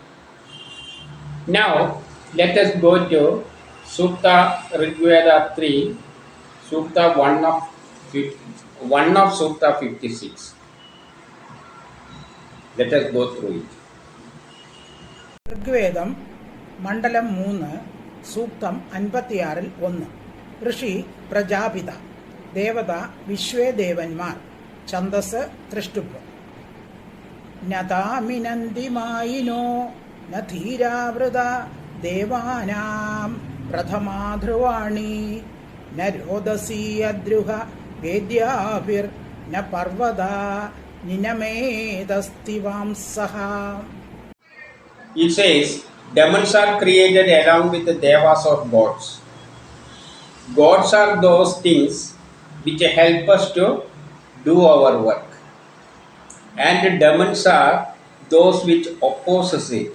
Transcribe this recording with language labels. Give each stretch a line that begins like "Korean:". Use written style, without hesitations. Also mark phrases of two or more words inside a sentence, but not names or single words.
English: Now, let us go to Sutta Rigveda 3, Sutta 1 of Sutta 56. Let us go through it.
Sanskrit: Rigvedam Mandalam 3 Suktam 56 1 Rishi Prajapita Devata Vishwe Devanmar Chandas Trishtupa Nataminandi Maino Nathira Vrada Devanam Prathama Dhruvani Narodasi Adruha Vedyavir Naparvada Ninamedastivam Saha.
English: It says, demons are created along with the devas or gods. Gods are those things which help us to do our work. And the demons are those which opposes it.